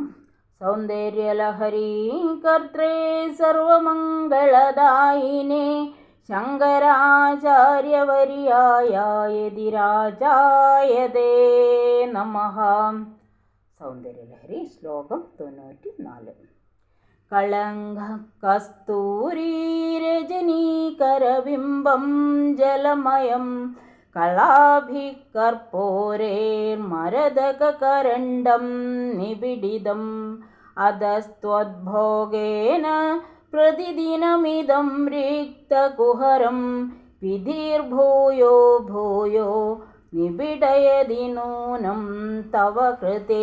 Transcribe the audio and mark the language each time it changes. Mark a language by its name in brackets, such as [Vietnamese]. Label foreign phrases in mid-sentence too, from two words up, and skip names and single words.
[Sanskrit] सौंदर्यलहरी कर्त्रे सर्वमंगलदायिने शंकराचार्यवर्याय यदिराजाय ते नमः। सौंदर्यलहरी श्लोകം 94. കളങ്ക കസ്തൂരി രജനീകരബിംബം ജലമയം കലാഭികർപ്പൂരേർമരതകകരണ്ഡം നിബിഡിതം അധസ്ത്വദ്ഭോഗേന പ്രതിദിനമിദം റിക്തകുഹരം വിധിർഭൂയോ ഭൂയോ നിബിഡയതി നൂനം തവ കൃതേ.